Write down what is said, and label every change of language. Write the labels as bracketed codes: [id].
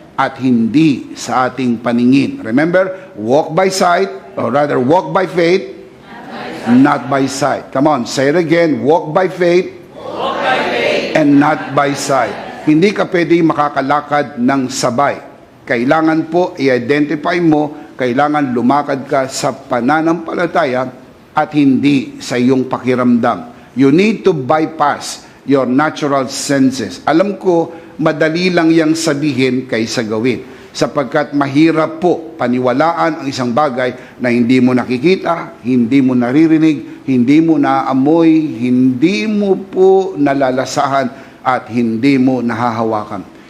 [tl] at hindi sa ating paningin. [en] Remember, walk by sight, or rather walk by faith, not by sight. Come on, say it again, walk by faith, and not by sight. [tl] Hindi ka pwedeng makakalakad ng sabay. Kailangan po i-identify mo, kailangan lumakad ka sa pananampalataya at hindi sa iyong pakiramdam. [en] You need to bypass your natural senses. [tl] Alam ko, madali lang yang sabihin kaysa gawin. Sapagkat mahirap po paniwalaan ang isang bagay na hindi mo nakikita, hindi mo naririnig, hindi mo naaamoy, hindi mo po nalalasahan at hindi mo nahahawakan.